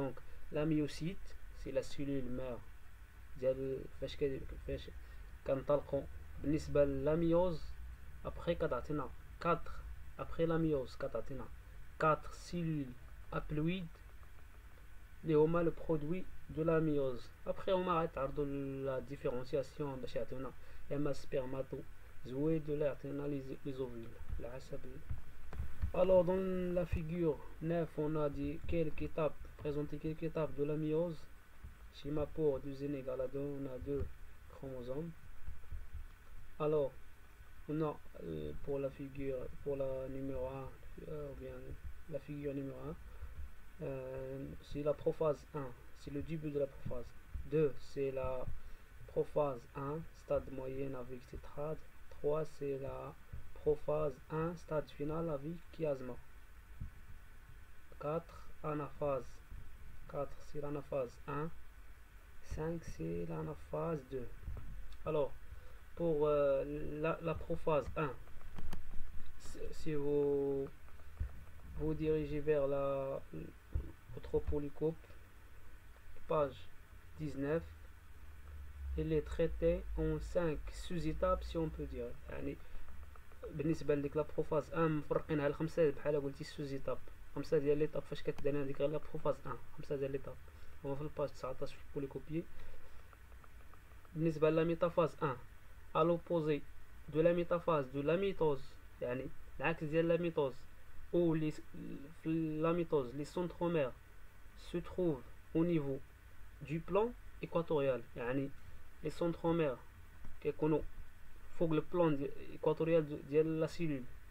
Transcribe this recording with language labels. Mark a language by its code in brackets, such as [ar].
[fr] Donc la myocyte c'est la cellule mère [ar] ديال فاش كنطلقوا بالنسبه للا ميوز. [fr] après [ar] كتعطينا 4 [fr] après la méiose كتعطينا 4 cellules haploïdes [ar] اللي هما [fr] le produit de la méiose. après [ar] هما غيتعرضوا [fr] la différenciation [ar] باش يعطيونا اما spermatozoïde ولا يعطينا [fr] les ovules [ar] على حسب. [fr] Alors dans la figure 9, on a dit quelques étapes de la méiose. Schéma pour 2n égale à 2, on a 2 chromosomes. Alors on a pour la numéro 1, ou bien la figure numéro 1, c'est la prophase 1, c'est le début de la prophase. 2 c'est la prophase 1, stade moyen avec tétrade. 3 c'est la prophase 1, stade final avec chiasma. 4 anaphase 4 c'est l'anaphase 1, 5 c'est l'anaphase 2. Alors, pour la prophase 1, si vous vous dirigez vers votre polycope, page 19, il est traité en 5 sous-étapes si on peut dire. [ar] يعني بالنسبه لديك لا بروفاز 1 مفرقينها لخمسه بحال قلتي سوزيتاب، خمسه ديال ليطاب فاش كتدير هذيك غير لا بروفاز 1، خمسه ديال ليطاب هما في الباج 19 في البوليكوبيي. بالنسبه لا ميتافاز 1 [fr] à l'opposé de la métaphase de la mitose، [ar] يعني العكس ديال [fr] la mitose، où la mitose les centromères se trouvent au niveau du plan équatorial، يعني les centromères [ar] كيكونوا فوق البلان [fr] équatorial ديال la cellule.